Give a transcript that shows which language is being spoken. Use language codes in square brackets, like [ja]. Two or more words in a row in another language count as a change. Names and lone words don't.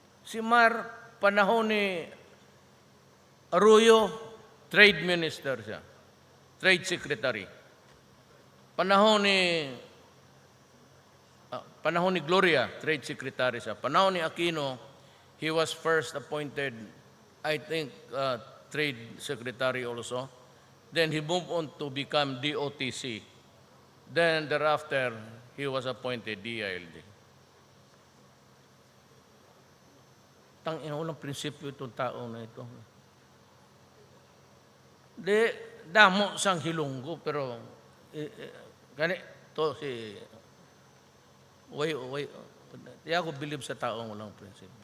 [tl] Si Mar, panahon ni Arroyo, [en] Trade Minister [tl] siya. [en] Trade Secretary. [tl] Panahon ni Gloria, [en] Trade Secretary [tl] siya. Panahon ni Aquino, [en] he was first appointed, I think, Trade Secretary also. Then he moved on to become DOTC. Then thereafter, he was appointed DILG. [tl] Tangina, walang prinsipyo itong tao na ito. [hil] Damo sang hilunggo, [tl] pero ganito si di ako believe sa taong walang prinsipyo.